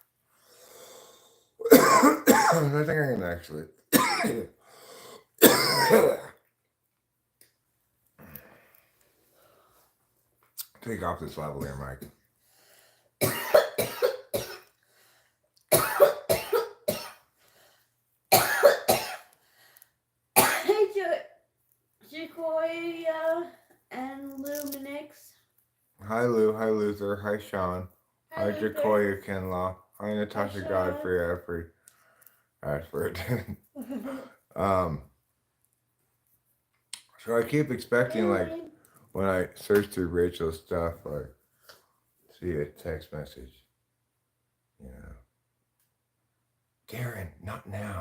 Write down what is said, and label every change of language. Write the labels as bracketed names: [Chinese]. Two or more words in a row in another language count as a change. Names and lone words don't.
[English] I think I can actually take off this lavalier mic. Jacoya and Luminix. Hi Lou, hi Luther, hi Sean, hi Jacoya Kinlaw, hi Natasha Godfrey Ashford. So I keep expecting, like, when I search through Rachel's stuff, I see a text message, Darren, not now.